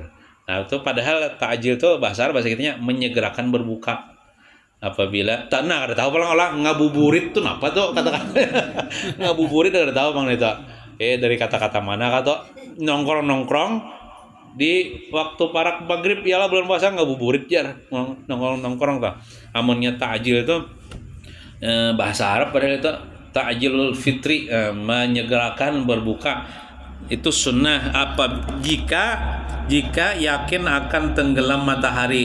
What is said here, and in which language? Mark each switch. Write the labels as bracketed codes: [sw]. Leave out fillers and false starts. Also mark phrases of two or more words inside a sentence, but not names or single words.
[id] Nah, itu padahal takjil itu bahasa Arab, bahasa kitanya menyegerakan berbuka. Apabila ada tahu orang ngabuburit tuh apa tuh kata-kata. Ngabuburit ada tahu Bang itu. Dari kata-kata mana kata nongkrong di waktu parak maghrib ialah bulan puasa ngabuburit jar nongkrong tuh. Amunnya takjil itu bahasa Arab padahal itu [ar] تعجيل الفطر, [id] menyegerakan berbuka. Itu sunnah jika yakin akan tenggelam matahari.